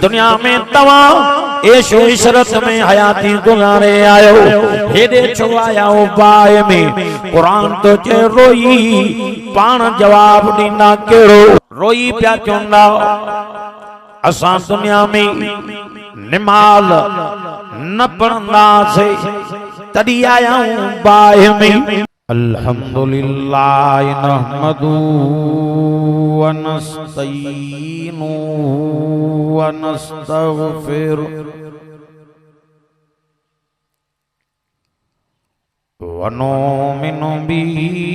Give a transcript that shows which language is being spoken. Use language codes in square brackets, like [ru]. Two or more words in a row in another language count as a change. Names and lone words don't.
[sd] दुनिया में तव्हां ऐशो इशरत में हयाती गुज़ारे आयो हेॾे छो आया हो बाहि में। कुरान तो चे रोई पाण जवाब ॾींदा कहिड़ो रोई पिया चवंदा असां दुनिया में निमाज़ न पढ़ंदासीं तॾहिं आया हूं बाहि में। [ar] الحمد لله نحمده ونستعينه ونستغفره ونؤمن به